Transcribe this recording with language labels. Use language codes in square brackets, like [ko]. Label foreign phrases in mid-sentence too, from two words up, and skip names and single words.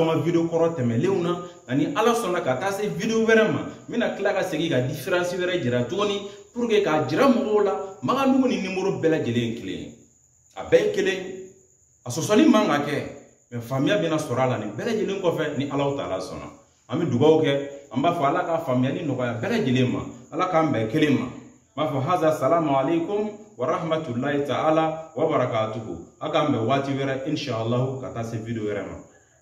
[bm] n ka video kɔrɔ tɛmɛlenw na ani ala sɔnna ka taa se video wɛrɛ ma n bɛna tila ka segin ka différence wɛrɛ jira tuguni [fr] pour que [bm] k'a jira mɔgɔw la Magandugu ni numéro bɛɛ lajɛlen ye kelen ye a bɛɛ ye kelen a sɔsɔli man ka kɛ mais faamuya bɛna sɔrɔ a la nin bɛɛ lajɛlen kɔfɛ ni Alahu Taala sɔnna an bɛ dugawu kɛ an b'a fɔ ala ka faamuyali nɔgɔya bɛɛ lajɛlen ma ala k'an bɛn kelen ma n b'a fɔ haza [ar] السلام عليكم ورحمة الله تعالى وبركاته [bm] a k'an bɛn waati wɛrɛ inshallah ka taa se video wɛrɛ ma